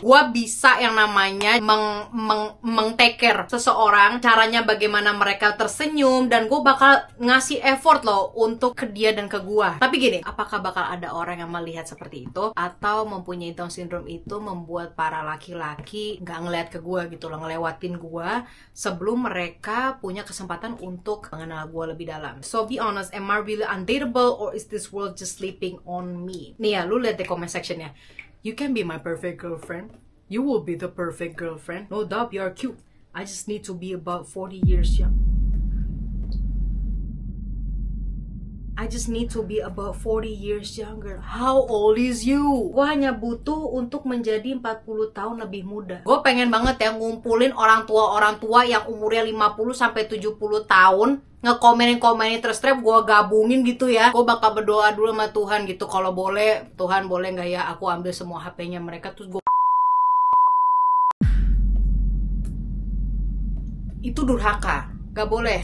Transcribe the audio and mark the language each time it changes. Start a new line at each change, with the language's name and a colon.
Indonesian: Gue bisa yang namanya
English: take care
Indonesian: seseorang, caranya bagaimana mereka tersenyum, dan gue bakal ngasih effort loh untuk ke dia dan ke gue. Tapi gini, apakah bakal ada orang yang melihat seperti itu, atau mempunyai Down syndrome itu membuat para laki-laki gak ngeliat ke gue gitu loh, ngelewatin gue sebelum mereka punya kesempatan untuk mengenal gue lebih dalam.
English: So be honest, am I really undateable or is this world just sleeping on me?
Indonesian: Nih ya, lu lihat di comment sectionnya.
English: You can be my perfect girlfriend. You will be the perfect girlfriend. No doubt you are cute. I just need to be about 40 years young. I just need to be about 40 years younger. How old is you?
Indonesian: Gue hanya butuh untuk menjadi 40 tahun lebih muda. Gue pengen banget ya ngumpulin orang tua yang umurnya 50 sampai 70 tahun, ngekomenin terus trap, gue gabungin gitu ya. Gue bakal berdoa dulu sama Tuhan gitu, kalau boleh, Tuhan boleh nggak ya aku ambil semua HP-nya mereka, terus gue itu durhaka, gak boleh.